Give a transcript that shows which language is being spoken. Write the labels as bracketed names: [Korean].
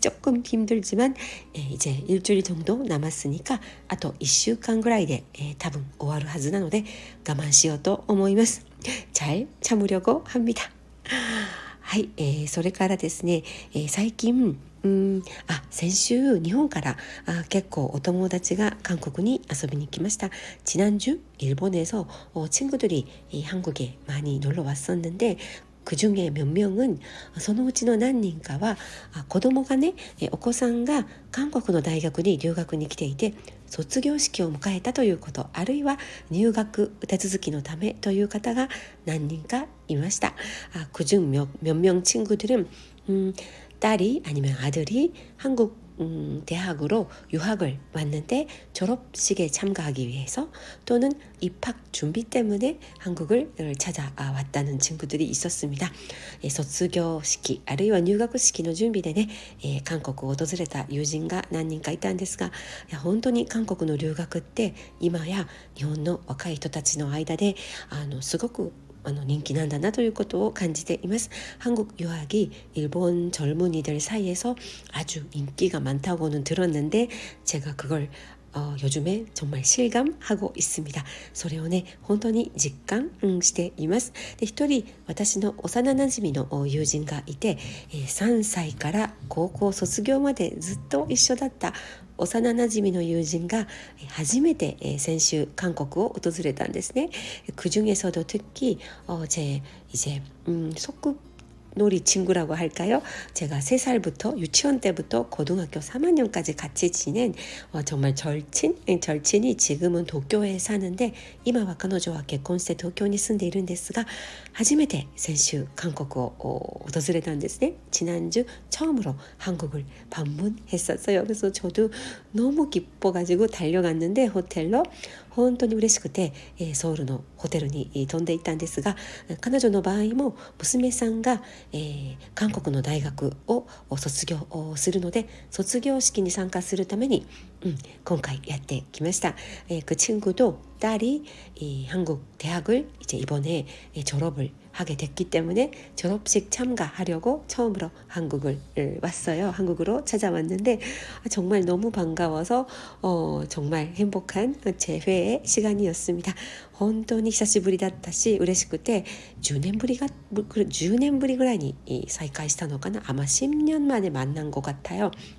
[Korean] 조금 힘들지만 이제 일주일 정도 남았으니까 [Japanese] あと1週間ぐらいで多分終わるはずなので我慢しようと思います。 [Korean] 잘 참으려고 합니다. [Japanese] はい、それからですね、最近先週日本から結構お友達が韓国に遊びに来ました。 [Korean] 지난주 일본에서 친구들이 한국에 많이 놀러 왔었는데, 그중에 몇 명은 [Japanese] そのうちの何人かは子供がね、お子さんが韓国の大学に留学に来ていて卒業式を迎えたということ、あるいは入学手続きのためという方が何人かいました。 [Korean] 그중 몇 명 친구들은 딸이 아니면 아들이 한국 대학으로 유학을 왔는데 졸업식에 참가하기 위해서 또는 입학 준비 때문에 한국을 찾아왔다는 친구들이 있었습니다. [Japanese] 卒業式あるいは入学式の準備でね、韓国を訪れた友人が何人かいたんですが、本当に韓国の留学って今や日本の若い人たちの間ですごく人気なんだなということを感じています。 [Korean] 한국 유학이 일본 젊은이들 사이에서 아주 인기가 많다고는 들었는데 제가 그걸 요즘에 정말 실감하고 있습니다. [Japanese] それをね本当に実感しています。で、一人私の幼なじみの友人がいて、3歳から高校卒業までずっと一緒だった幼なじみの友人が初めて先週韓国を訪れたんですね。 [Korean] 그중에서도 특히 제 이제 속놀이 친구라고 할까요? 제가 3살부터 유치원 때부터 고등학교 3학년까지 같이 지낸 정말 절친이 지금은 도쿄에 사는데 [Japanese] 今は彼女は結婚して東京に住んでいるんですが 初めて先週韓国を訪れたんですね。 [Korean] 지난주 처음으로 한국을 방문했었어요. 그래서 저도 너무 기뻐가지고 달려갔는데 호텔로 [Japanese] 本当に嬉しくてソウルのホテルに飛んでいったんですが、彼女の場合も娘さんが韓国の大学を卒業するので卒業式に参加するために今回やってきました。 [Korean] 그 친구도 딸이 한국 대학을 이제 이번에 졸업을 하게 됐기 때문에 졸업식 참가하려고 처음으로 한국을 왔어요. 한국으로 찾아왔는데 정말 너무 반가워서 정말 행복한 재회의 시간이었습니다. [Japanese] 本当に久しぶりだったし嬉しくて10年ぶりぐらいに再会したのかな。 [Korean] 아마 10년 만에 만난 것 같아요.